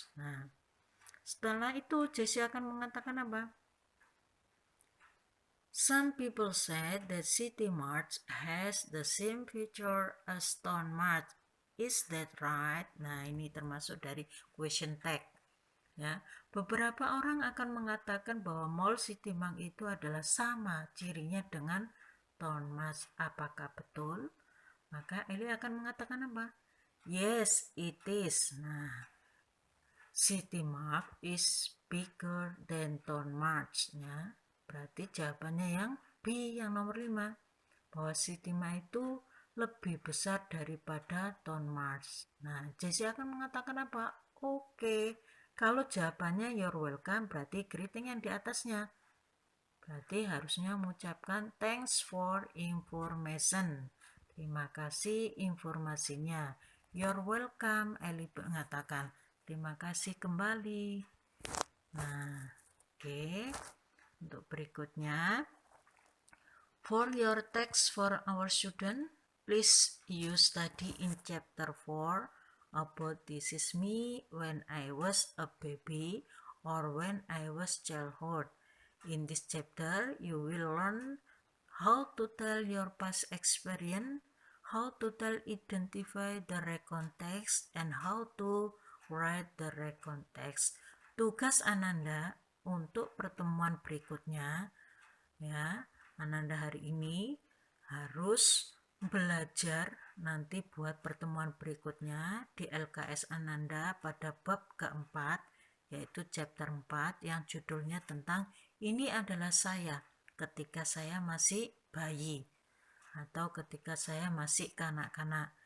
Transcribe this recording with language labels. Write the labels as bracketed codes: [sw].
[id] Nah, setelah itu Jesse akan mengatakan apa? [en] Some people said that City Mart has the same feature as Town Mart. Is that right? [id] Nah, ini termasuk dari question tag. Ya, beberapa orang akan mengatakan bahwa Mall City Mart itu adalah sama cirinya dengan Town Mart. Apakah betul? Maka Eli akan mengatakan apa? [en] Yes, it is. Nah, City Mart is bigger than Town Mart. [id] Ya, berarti jawabannya yang B, yang nomor 5. Bahwa City Mart itu lebih besar daripada Town Mart. Nah, Jesse akan mengatakan apa? Oke. Kalau jawabannya [en] you're welcome, [id] berarti greeting yang di atasnya. Berarti harusnya mengucapkan [en] thanks for information. [id] Terima kasih informasinya. [en] You're welcome, [id] Eli mengatakan. Terima kasih kembali. Nah, oke. [en] Untuk berikutnya, for your text for our student, please you study in chapter 4 about this is me when I was a baby or when I was childhood. In this chapter, you will learn how to tell your past experience, how to tell identify the right context, and how to write the right context. [id] Tugas Ananda untuk pertemuan berikutnya, ya, Ananda hari ini harus belajar nanti buat pertemuan berikutnya di LKS Ananda pada bab keempat, yaitu chapter 4 yang judulnya tentang ini adalah saya ketika saya masih bayi atau ketika saya masih kanak-kanak.